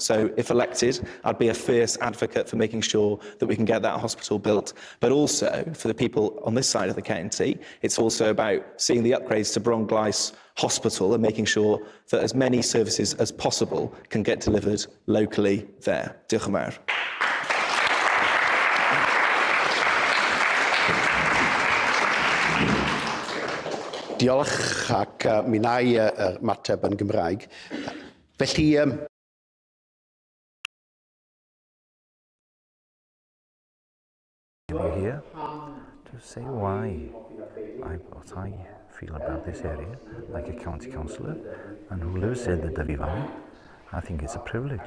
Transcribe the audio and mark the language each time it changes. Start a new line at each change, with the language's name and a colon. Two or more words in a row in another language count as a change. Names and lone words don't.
English: So if elected, I'd be a fierce advocate for making sure that we can get that hospital built. But also, for the people on this side of the county, it's also about seeing the upgrades to Bronglais Hospital and making sure that as many services as possible can get delivered locally there.
Welsh: Diolch yn fawr. Diolch, ac mi wna i ymateb yn Gymraeg. Felly,
English: We're here to say what I feel about this area, like a county councillor, and who lives in the Dyfi Valley. I think it's a privilege.